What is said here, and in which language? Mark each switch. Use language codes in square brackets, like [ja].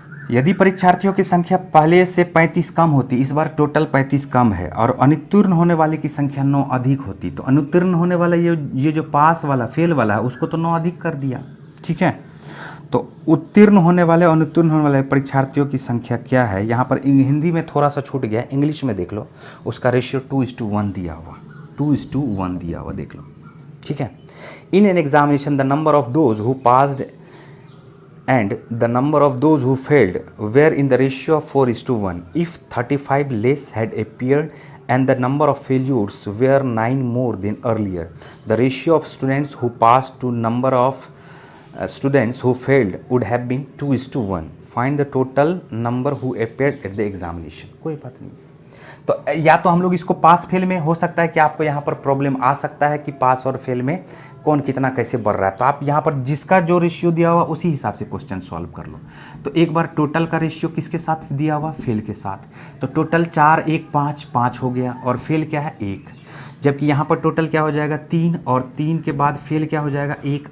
[hi] यदि परीक्षार्थियों की संख्या पहले से 35 कम होती, इस बार टोटल 35 कम है, और अनुत्तीर्ण होने वाले की संख्या 9 अधिक होती, तो अनुत्तीर्ण होने वाला ये जो पास वाला फेल वाला है उसको तो 9 अधिक कर दिया, ठीक है। तो उत्तीर्ण होने वाले और अनुत्तीर्ण होने वाले परीक्षार्थियों की संख्या क्या है, यहाँ पर हिंदी में थोड़ा सा छूट गया, इंग्लिश में देख लो, उसका रेशियो 2:1 दिया हुआ, 2:1 दिया हुआ, देख लो, ठीक है। [en] In an examination the number of those who passed and the number of those who failed were in the ratio of 4:1. If 35 less had appeared and the number of failures were 9 more than earlier, the ratio of students who passed to number of students who failed would have been 2:1. Find the total number who appeared at the examination. [hi] कोई बात नहीं। तो या तो हम लोग इसको pass fail में, हो सकता है कि आपको यहाँ पर प्रॉब्लम आ सकता है कि पास और फेल में कौन कितना कैसे बढ़ रहा है, तो आप यहाँ पर जिसका जो रेशियो दिया हुआ उसी हिसाब से क्वेश्चन सॉल्व कर लो। तो एक बार टोटल का रेशियो किसके साथ दिया हुआ, फेल के साथ, तो टोटल 4 1 5 5 हो गया, और फेल क्या है 1, जबकि यहाँ पर टोटल क्या हो जाएगा 3, और 3 के बाद फेल क्या हो जाएगा 1।